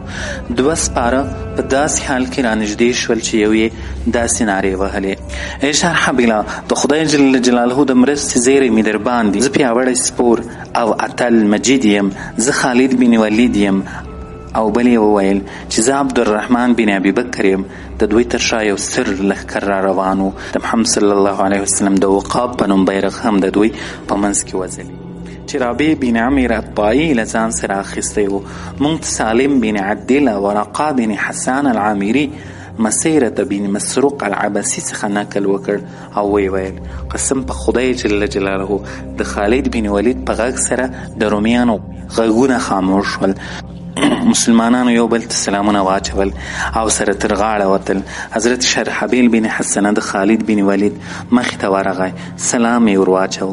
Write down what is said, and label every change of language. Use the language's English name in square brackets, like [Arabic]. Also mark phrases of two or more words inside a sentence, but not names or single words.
[Pashto] 2 سپاره په داسې حال کې رانږدې شول چې یو یې داسې نارې وهلې: ای شرحبیله، د خدای [Arabic] جل جلاله [Pashto] د مرستې زیری مې در باندې، زه پیاوړی سپور او اتل مجید یم، زه خالد بن ولید یم. او بل یې وویل چې زه عبدالرحمن بن ابي بکر یم. د دوی تر شا یو سر لښکر را روان و. د محمد [Arabic] صلی الله علیه وسلم [Pashto] د وقاب په نوم بیرغ هم د دوی په منځ کې وځلي چې رابع بن عمر الطائي له ځان سره اخیستی و. موږ ته سالم بن عدل ورقا بن حسان العامري مسیرة بن مسروق العباسي څخه نقل وکړ او وی ویل: قسم په خدای [Arabic] جل جلاله، [Pashto] د خالد بن ولید په غږ سره د رومیانو غږونه خاموش شول. مسلمانانو یو بل ته سلامونه واچول او سره تر غاړه وتل. حضرت شرحبیل بن حسنه د خالد بن ولید مخې ته ورغی، سلام یې ور واچو.